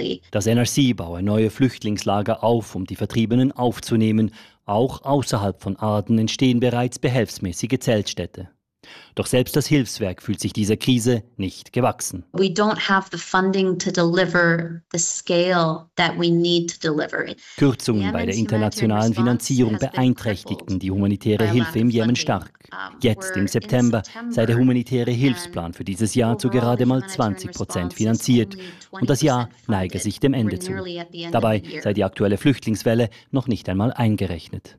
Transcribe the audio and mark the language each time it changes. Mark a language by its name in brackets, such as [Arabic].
[German] Das NRC baue neue Flüchtlingslager auf, um die Vertriebenen aufzunehmen. Auch außerhalb von Aden entstehen bereits behelfsmäßige Zeltstädte. Doch selbst das Hilfswerk fühlt sich dieser Krise nicht gewachsen. [English] We don't have the funding to deliver the scale that we need to deliver. [German] Kürzungen bei der internationalen Finanzierung beeinträchtigten die humanitäre Hilfe im Jemen stark. Jetzt im September sei der humanitäre Hilfsplan für dieses Jahr zu gerade mal 20% finanziert und das Jahr neige sich dem Ende zu. Dabei sei die aktuelle Flüchtlingswelle noch nicht einmal eingerechnet.